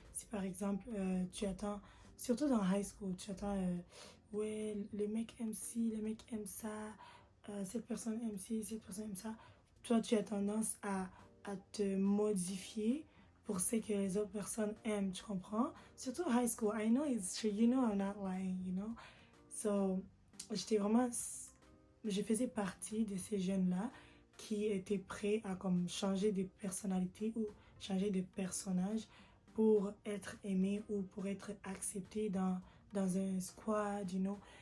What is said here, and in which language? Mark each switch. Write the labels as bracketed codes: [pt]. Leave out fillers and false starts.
[fr] Si par exemple, tu attends, surtout dans high school, tu attends, ouais, le mec aime ci, le mec aime ça, cette personne aime ci, cette personne aime ça. Toi, tu as tendance à te modifier pour ce que les autres personnes aiment, tu comprends? [en] Surtout high school, I know it's true, you know I'm not lying, you know? [fr] So, j'étais vraiment, je faisais partie de ces jeunes-là qui étaient prêts à comme changer de personnalité ou changer de personnage pour être aimé ou pour être accepté dans un squad, [en] you know?